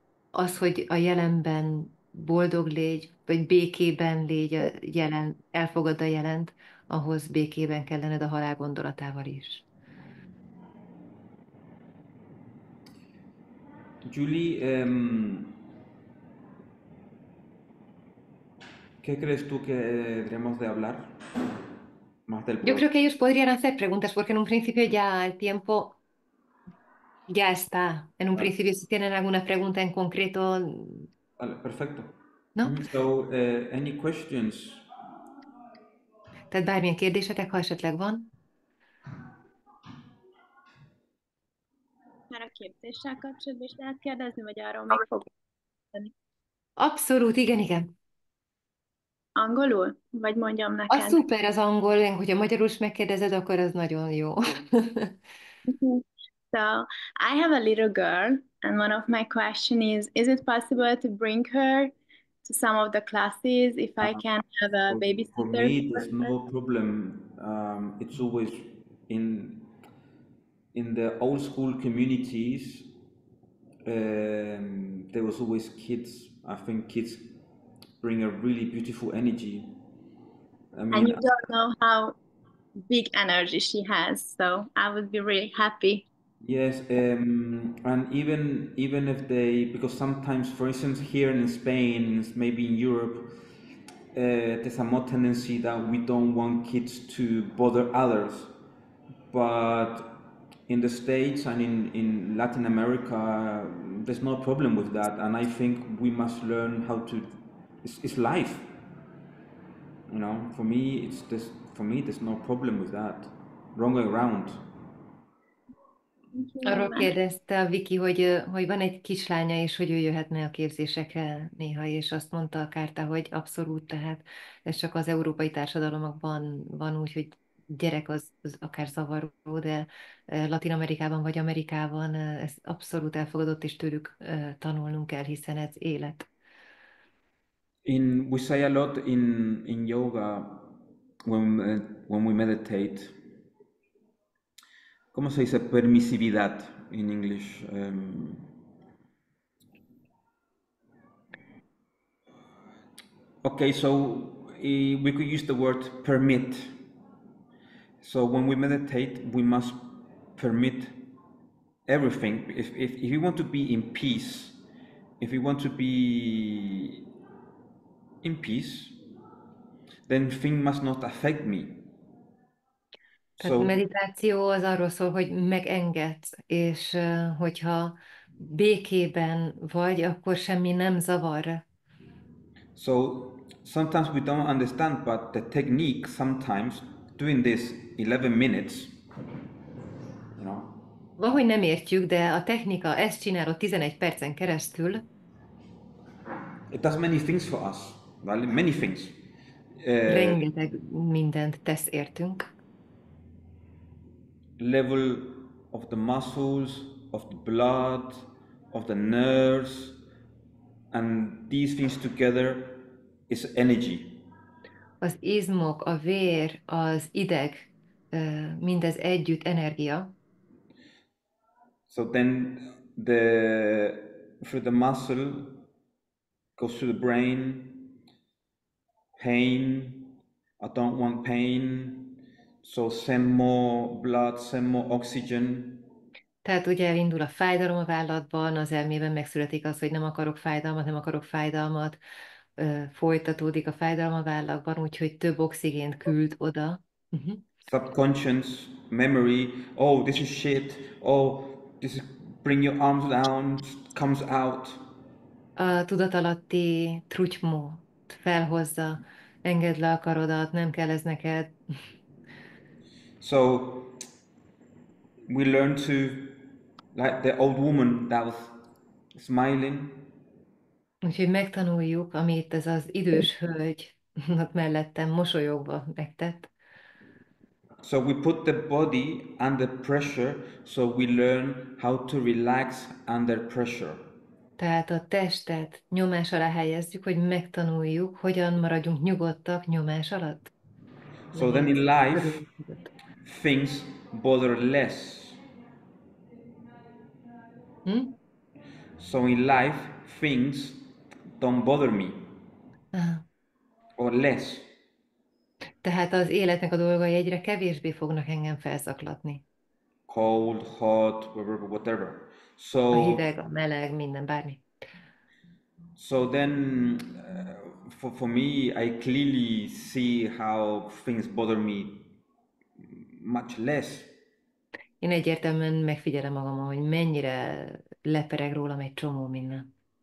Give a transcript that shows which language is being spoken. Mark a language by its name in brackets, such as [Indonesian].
[Hungarian] az, hogy a jelenben boldog légy, vagy békében légy, a elfogad a jelent, ahhoz békében kell lenned a halál gondolatával is. [Spanish] Julie, ¿qué crees tú que deberíamos de hablar más del Yo programa? creo que ellos podrían hacer preguntas porque en un principio ya el tiempo ya está. En un Vale, principio si tienen alguna pregunta en concreto, vale, perfecto. ¿no? [English] So, any questions? [Hungarian] Tehát bármilyen kérdésetek, ha esetleg van. Már a képzéssel kapcsolatban is lehet kérdezni, vagy arról még fogok mondani? Abszolút, igen, igen. Angolul? Vagy mondjam A neked? szuper az angol, hogyha magyarul is megkérdezed, akkor az nagyon jó. Mhm. [English] So, I have a little girl, and one of my question is it possible to bring her to some of the classes if I can have a For babysitter me, for there's her? no problem. It's always in the old school communities. There was always kids. I think kids bring a really beautiful energy. I And mean, you don't know how big energy she has, so I would be really happy. yes, and even if they, because sometimes, for instance, here in Spain, maybe in Europe, there's a more tendency that we don't want kids to bother others. But in the States and in Latin America, there's no problem with that. And I think we must learn how to. It's life, you know. For me, it's this. For me, there's no problem with that. Wrong way around. Thank you very [Hungarian] Arról [English] much. [Hungarian] kérdezte a Viki, hogy van egy kislánya, és hogy ő jöhetne a képzésekre néha, és azt mondta a Kárta, hogy abszolút, tehát ez csak az európai társadalomokban van úgy, hogy gyerek az akár zavaró, de Latin Amerikában vagy Amerikában ez abszolút elfogadott, és tőlük tanulnunk kell, hiszen ez élet. [English] We say a lot in yoga when we meditate. [Spanish] ¿Cómo se dice permisividad [English] in English? Okay, so we could use the word permit. So when we meditate, we must permit everything. If we want to be in peace, if we want to be in peace, then things must not affect me. [Hungarian] Tehát [English] So, [Hungarian] meditáció az arról szól, hogy megengedsz, és hogyha békében vagy, akkor semmi nem zavar. [English] so sometimes we don't understand, but the technique sometimes doing this 11 minutes, you know, [Hungarian] Valahogy nem értjük, de a technika ezt csinálod 11 percen keresztül, [English] it does many things for us, right? Many things. [Hungarian] rengeteg mindent tesz értünk. [English] Level of the muscles, of the blood, of the nerves, and these things together is energy. [Hungarian] Az izmok, a vér, az ideg, mindez együtt energia, [English] So then the through the muscle goes to the brain, pain, I don't want pain, so send more blood, send more oxygen. [Hungarian] tehát ugye elindul a fájdalom a vállatban, az elmében megszületik az, hogy nem akarok fájdalmat, nem akarok fájdalmat, folytatódik a fájdalom a vállakban, úgyhogy több oxigént küld oda. Uh-huh. [English] Subconscious memory, oh, this is shit, oh, this is, bring your arms down, comes out. [Hungarian] A tudatalatti trutymót felhozza, engedd le a karodat, nem kell ez neked. [English] So we learn to, like the old woman that was smiling, [Hungarian] Úgyhogy megtanuljuk, amit ez az idős hölgy ott mellettem mosolyogva megtett. [English] So we put the body under pressure, so we learn how to relax under pressure. [Hungarian] Tehát a testet nyomás alá helyezzük, hogy megtanuljuk, hogyan maradjunk nyugodtak nyomás alatt. [English] So then in life, things bother less. So in life, things don't bother me, or less. [Hungarian] Tehát az életnek a dolgai egyre kevésbé fognak engem felszaklatni. [English] Cold, hot, whatever. [Hungarian] A [English] So, [Hungarian] hideg, a meleg, minden, bármi. [English] so then, for me, I clearly see how things bother me much less. [Hungarian] Én egyértelműen megfigyelem magamon, hogy mennyire lepereg rólam egy csomó minden.